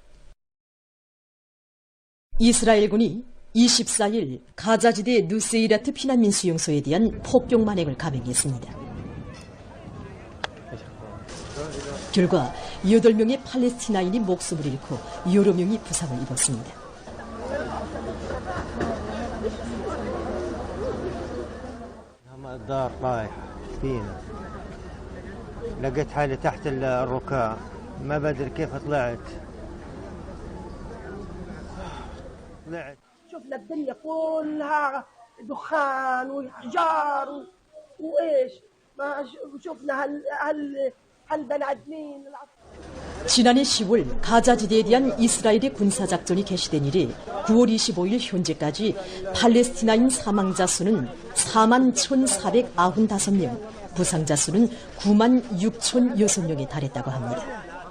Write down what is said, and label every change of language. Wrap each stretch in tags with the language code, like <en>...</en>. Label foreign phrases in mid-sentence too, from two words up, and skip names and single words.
<ko>이스라엘군이 24일 가자지대 누세이라트 피난민 수용소에 대한 폭격 만행을 감행했습니다. 결과 8명의 팔레스티나인이 목숨을 잃고 여러 명이 부상을 입었습니다.</ko> <ar>الدار طايح فينا لقيت حالي تحت الركاب ما بدري كيف طلعت شفنا الدنيا كلها دخان وحجار وايش ما شفنا هالبني ادمين</ar> <ko>지난해 10월 가자지대에 대한 이스라엘의 군사작전이 개시된 이래 9월 25일 현재까지 팔레스티나인 사망자 수는 41,495명, 부상자 수는 96,006명에 달했다고 합니다.</ko>